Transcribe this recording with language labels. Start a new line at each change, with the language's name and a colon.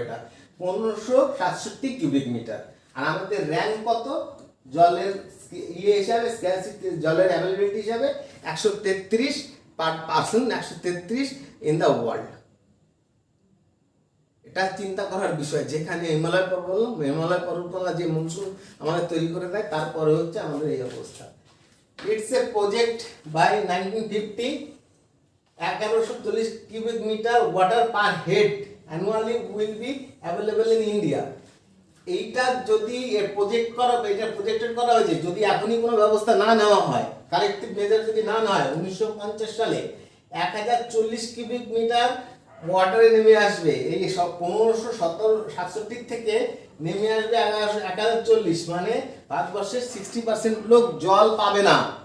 Bangla: এটা 1567 cubic metre. আর আমাদের rank কত জলের হিসাবে, স্ক্যারসিটি জলের অ্যাভেলেবিলিটি হিসাবে 133
English: Per person, 133 in the world.
Bangla: এটা চিন্তা করার বিষয়। যেখানে হিমালয় পর্বতমালা যে মনসুন আমাদের তৈরি করে দেয়, তারপরে হচ্ছে আমাদের এই অবস্থা।
English: It's a project by 1950, 1140 cubic meter water per head annually will be available in India.
Bangla: এইটা যদি প্রজেক্টেড করা হয়েছে, যদি এখনই কোনো ব্যবস্থা না নেওয়া হয়, কালেক্টিভ মেজার যদি না হয়, 1950 সালে 1040 কিউবিক মিটার ওয়াটারে নেমে আসবে। এই সব 1567 থেকে নেমে আসবে 1040, মানে ভারতবর্ষের 60% লোক জল পাবে না।